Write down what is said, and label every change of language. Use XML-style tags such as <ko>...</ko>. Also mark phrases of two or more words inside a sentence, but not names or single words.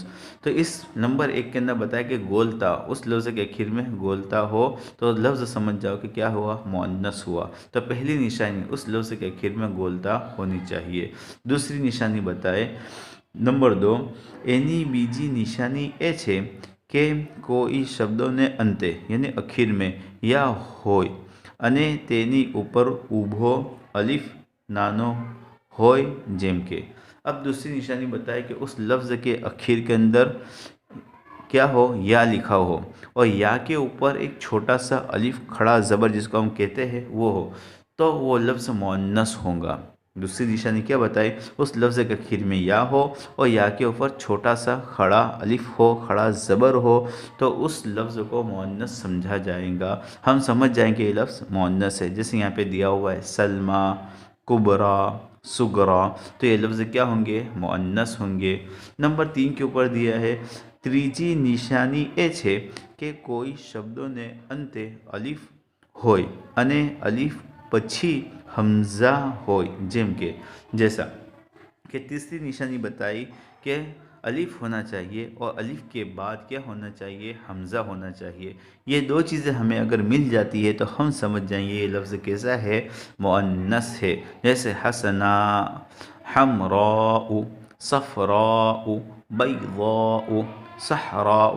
<ur>تو اس نمبر 1 کے اندر بتایا کہ گولتا، اس لفظ کے اخیر میں گولتا ہو تو لفظ سمجھ جاؤ کہ کیا ہوا، مؤنث ہوا۔ تو پہلی نشانی اس لفظ کے اخیر میں گولتا ہونی چاہیے۔ دوسری نشانی بتائے نمبر 2،</ur> <gu>એની બીજી નિશાની એ છે કે કોઈ શબ્દોને અંતે</gu> <ur>یعنی اخیر میں یا</ur> <gu>હોય અને તેની ઉપર ઊભો અલીફ નાનો હોય, જેમ કે</gu> <ur>اب دوسری نشانی بتائے کہ اس لفظ کے اخیر کے اندر کیا ہو، یا لکھا ہو، اور یا کے اوپر ایک چھوٹا سا الف کھڑا زبر جس کو ہم کہتے ہیں وہ ہو، تو وہ لفظ مؤنث ہوگا۔ دوسری نشانی کیا بتائی، اس لفظ کے اخیر میں یا ہو اور یا کے اوپر چھوٹا سا کھڑا الف ہو، کھڑا زبر ہو، تو اس لفظ کو مؤنث سمجھا جائے گا، ہم سمجھ جائیں کہ یہ لفظ مؤنث ہے۔ جیسے یہاں پہ دیا ہوا ہے سلمیٰ، کبریٰ، صغریٰ، تو یہ لفظ کیا ہوں گے? مؤنث ہوں گے۔ نمبر 3 کے اوپر دیا ہے</ur> <gu>ત્રીજી નિશાની એ છે કે કોઈ શબ્દોને અંતે અલીફ હોય અને અલીફ પછી હમઝા હોય, જેમ કે</gu> <ur>جیسا کہ تیسری نشانی بتائی کہ الف ہونا چاہیے اور الف کے بعد کیا ہونا چاہیے? ہمزہ ہونا چاہیے. یہ دو چیزیں ہمیں اگر مل جاتی ہے تو ہم سمجھ جائیں گے یہ لفظ کیسا ہے? مؤنث ہے. جیسے حسنا، حمراء، صفراء، بیضاء، صحراء.</ur>